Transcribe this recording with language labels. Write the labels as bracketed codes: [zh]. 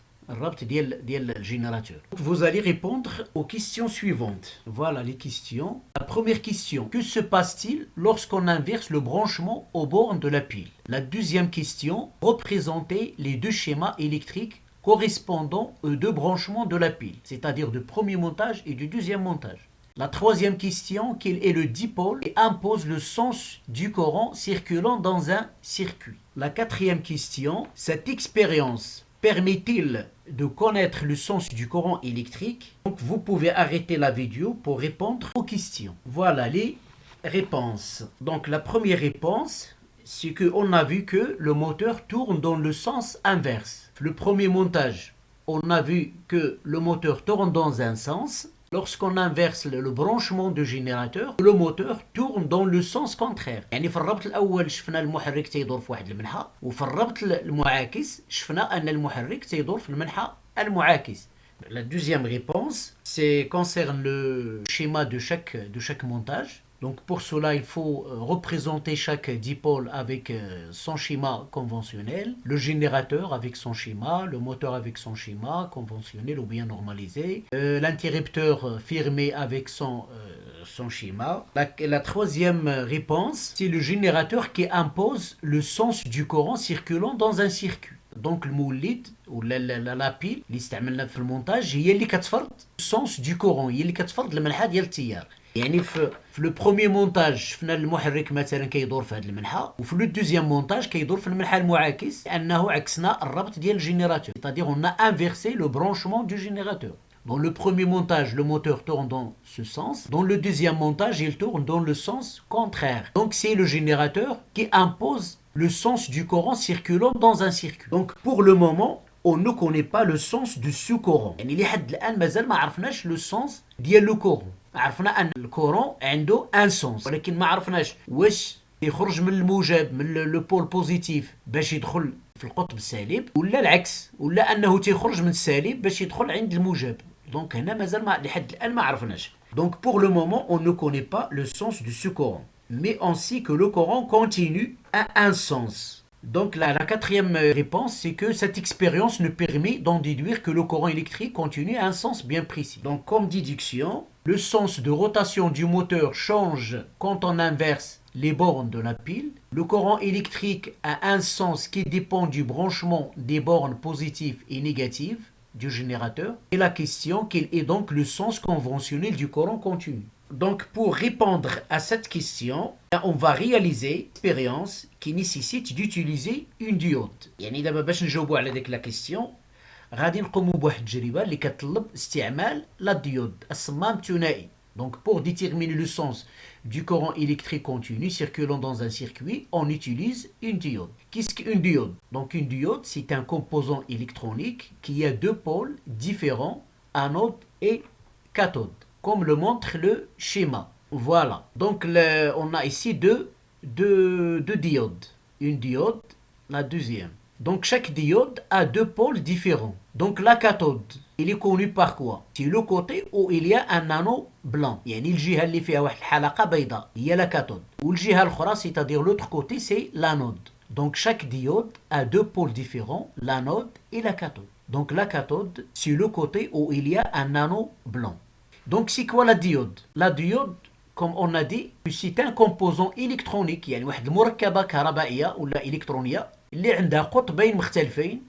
[ar] الربط ديال الجينيراتور. [fr] Vous allez répondre aux questions suivantes. Voilà les questions. La première question, que se passe-t-il lorsqu'on inverse le branchement aux bornes de la pile? La deuxième question, représentez les deux schémas électriques correspondant aux deux branchements de la pile, c'est-à-dire du premier montage et du deuxième montage. La troisième question, quel est le dipôle qui impose le sens du courant circulant dans un circuit? La quatrième question, cette expérience permet-il de connaître le sens du courant électrique? Donc vous pouvez arrêter la vidéo pour répondre aux questions. Voilà les réponses. Donc la première réponse, c'est qu'on a vu que le moteur tourne dans le sens inverse. Le premier montage, on a vu que le moteur tourne dans un sens. Lorsqu'on inverse le branchement du générateur, le moteur tourne dans le sens contraire. [ar] يعني في الربط الأول شفنا المحرك تيدور في واحد المنحى، وفي الربط المعاكس شفنا أن المحرك تيدور في المنحى المعاكس. [fr] La deuxième réponse, c'est concerne le schéma de chaque montage. Donc pour cela, il faut représenter chaque dipôle avec son schéma conventionnel, le générateur avec son schéma, le moteur avec son schéma conventionnel ou bien normalisé, l'interrupteur fermé avec son schéma. La troisième réponse, c'est le générateur qui impose le sens du courant circulant dans un circuit. [ar] Donc المولد ولا لا بيل اللي استعملنا في المونتاج هي اللي كتفرض السونس دو كورون، هي اللي كتفرض المنحى ديال التيار. يعني في لو بروميي مونتاج شفنا المحرك مثلا كيدور في هذا المنحى، وفي لو دوزيام مونتاج كيدور في المنحى المعاكس، لانه عكسنا الربط ديال الجينيراتور، [fr] c'est-à-dire on a inversé le branchement du générateur. Dans le premier montage, le moteur tourne dans ce sens. Dans le deuxième montage, il tourne dans le sens contraire. Donc c'est le générateur qui impose le sens du courant circulant dans un circuit. Donc pour le moment, on ne connaît pas le sens de ce courant. [ar] يعني لحد الآن مازال ما عرفناش le sens ديال le courant. عرفنا أن الكورون عنده un sens، ولكن ما عرفناش واش يخرج من الموجب من لو بول بوزيتيف باش يدخل في القطب السالب، ولا العكس، ولا أنه تيخرج من السالب باش يدخل عند الموجب. Donc هنا مازال لحد الآن ما عرفناش. [fr] Donc pour le moment, on ne connaît pas le sens de ce courant. Mais on sait que le courant continu a un sens. Donc la quatrième réponse, c'est que cette expérience nous permet d'en déduire que le courant électrique continu a un sens bien précis. Donc comme déduction, le sens de rotation du moteur change quand on inverse les bornes de la pile. Le courant électrique a un sens qui dépend du branchement des bornes positives et négatives du générateur. Et la question, quel est donc le sens conventionnel du courant continu? Donc pour répondre à cette question, on va réaliser une expérience qui nécessite d'utiliser une diode. [ar] يعني دابا باش نجاوبوا على ديك لا كيسيون غادي نقوموا بواحد التجربه اللي كتطلب استعمال لا ديود الصمام الثنائي. [fr] Donc pour déterminer le sens du courant électrique continu circulant dans un circuit, on utilise une diode. Qu'est-ce qu'une diode? Donc une diode, c'est un composant électronique qui a deux pôles différents, anode et cathode, comme le montre le schéma. Voilà. Donc on a ici deux diodes. Une diode, la deuxième. Donc chaque diode a deux pôles différents. Donc la cathode, il est connu par quoi? C'est le côté où il y a un anneau blanc. [ar] يعني الجهة اللي فيها واحد الحلقة بيضاء هي la cathode. والجهة الأخرى [fr] c'est-à-dire l'autre côté c'est l'anode. Donc chaque diode a deux pôles différents, l'anode et la cathode. Donc la cathode, c'est le côté où il y a un anneau blanc. Donc c'est quoi la diode? La diode, comme on a dit, c'est un composant électronique [ar] يعني واحد المركبة كهربائية ولا إلكترونية اللي عندها قطبين مختلفين.